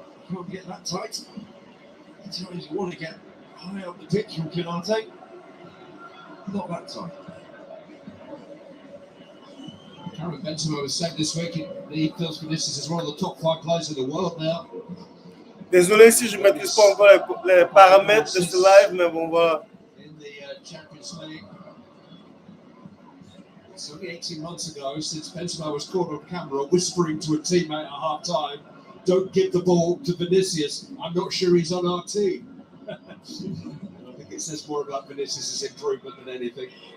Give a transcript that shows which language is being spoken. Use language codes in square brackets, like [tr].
[en] Can't get that tight. Sometimes you want to get high up the pitch from Canate. Not that tight. Karim Benzema was said this week he feels Vinicius is one of the top 5 players in the world now. [fr] Désolé si je ne maîtrise pas encore les paramètres de ce live, mais bon, voilà. [en] In the Champions League. It's only 18 months ago since Benzema was caught on camera whispering to a teammate at half time, "Don't give the ball to Vinicius. I'm not sure he's on our team." I think it says more about Vinicius' improvement than anything.